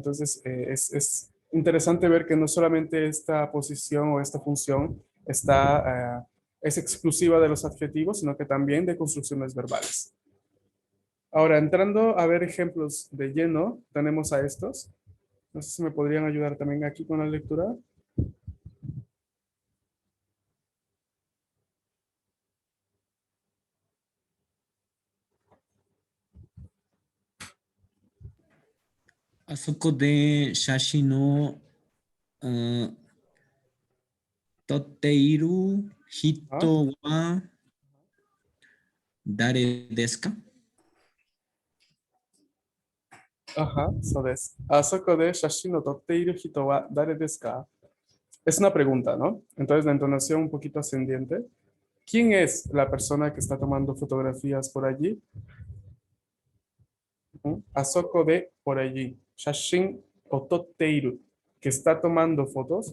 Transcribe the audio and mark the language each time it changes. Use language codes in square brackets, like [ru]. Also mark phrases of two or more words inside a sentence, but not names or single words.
[es] Entonces, es interesante ver que no solamente esta posición o esta función es exclusiva de los adjetivos, sino que también de construcciones verbales. Ahora, entrando a ver ejemplos de lleno, tenemos a estos. No sé si me podrían ayudar también aquí con la lectura. [ja] あそこで写真を、うん、撮っている [es] ¿Ah? [ja] 人は誰ですか？ [es] Ajá, [ja] そうです. あそこで写真の撮っている人は誰ですか? [es] Es una pregunta, ¿no? Entonces la entonación un poquito ascendiente. ¿Quién es la persona que está tomando fotografías por allí? [ja] あそこで [es] por allí. [ja] 写真を撮っている, [es] que está tomando fotos.